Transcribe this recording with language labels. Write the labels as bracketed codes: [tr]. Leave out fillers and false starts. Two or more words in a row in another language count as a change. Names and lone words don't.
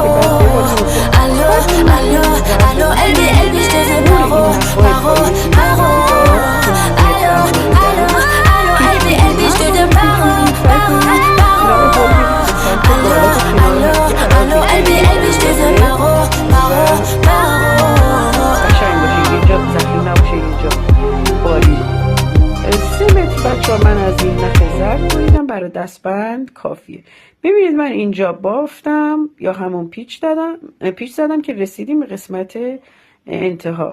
[fr] Allô, allô, allô, Elbi, Elbi, je te fais paro, paro, paro. Allô, allô, allô, Elbi, Elbi, je te fais paro, paro, paro. Allô, allô, allô, Elbi, Elbi, je te fais paro, paro, paro. [fa] قشنگ باشه یه جا زخیم نباشه یه جا باریک. 3 متر بچه ها من از این نخ زرد بریدم برای دستبند کافیه. ببینید من اینجا بافتم یا همون پیچ زدم که رسیدیم به قسمت انتها.